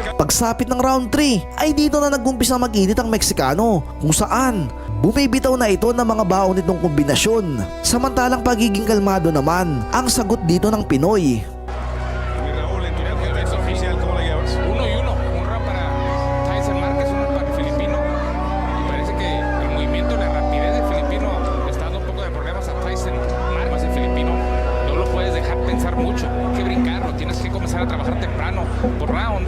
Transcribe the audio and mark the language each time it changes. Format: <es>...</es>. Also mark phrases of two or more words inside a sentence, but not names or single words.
<tl>Pagsapit ng round 3 ay dito na nag-umpisa mag-init ang Meksikano kung saan bumibitaw na ito ng mga baon nitong kombinasyon. Samantalang pagiging kalmado naman ang sagot dito ng Pinoy.</tl> <es>Mi Raúl, en tu contexto oficial, ¿cómo la llevas? 1-1, un round para Tyson Márquez, uno para el filipino. Y parece que el movimiento, la rapidez del filipino le está dando un poco de problemas a Tyson Márquez. El filipino no lo puedes dejar pensar mucho, hay que brincarlo, tienes que comenzar a trabajar temprano por rounds.</es>